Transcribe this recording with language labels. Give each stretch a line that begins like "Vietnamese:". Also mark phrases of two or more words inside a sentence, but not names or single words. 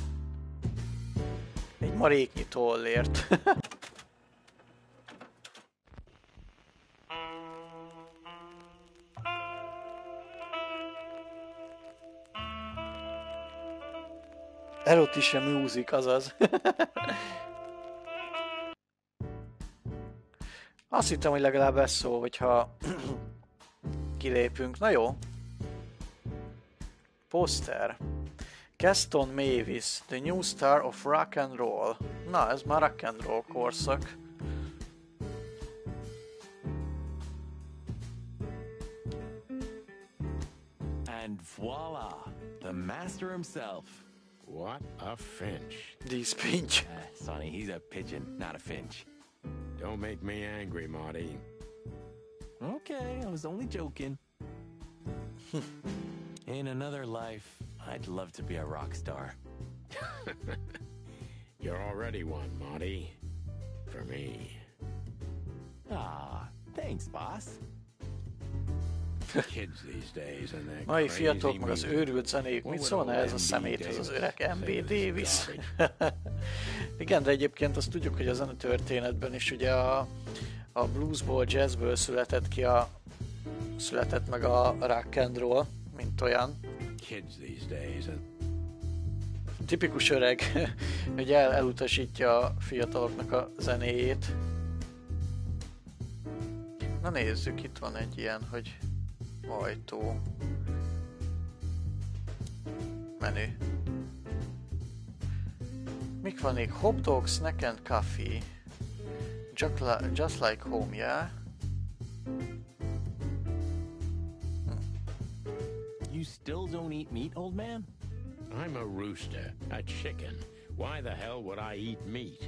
Hungarian: Egy maréknyi tollért. Erotische music, azaz. Azt hittem, hogy legalább ez szól, hogyha kilépünk. Na jó. Poster.
English: Gaston Mavis, the new star of rock and roll.
Hungarian: Na, ez már
English: rock and roll
Hungarian: korszak.
English: And voila, the master himself. What a finch. This finch. Sonny, he's a pigeon, not a finch. Don't make me angry, Marty. Okay, I was only joking. In another life, I'd love to be a rock star. You're already one, Marty. For me. Ah, thanks, boss. Kids these days and their
Hungarian: Mai
English: crazy
Hungarian: fiatalok meg az
English: music.
Hungarian: őrült zenéjük,
English: What
Hungarian: mit
English: would
Hungarian: szólna
English: old
Hungarian: ez a
English: MB
Hungarian: szeméthez az öreg
English: Davis
Hungarian: MB
English: say to this
Hungarian: Davis?
English: garbage?
Hungarian: Igen, de egyébként azt tudjuk, hogy a zenetörténetben is ugye a bluesból, jazzből született meg a
English: rock and roll,
Hungarian: mint olyan.
English: Kids these days and
Hungarian: Tipikus öreg, hogy elutasítja a fiataloknak a zenéjét. Na nézzük, itt van egy ilyen, hogy ajtó. Menü. Mik van még?
English: Hot dog, snack and coffee. Just like home, yeah? You still don't eat meat, old man? I'm a rooster, a chicken. Why the hell would I eat meat?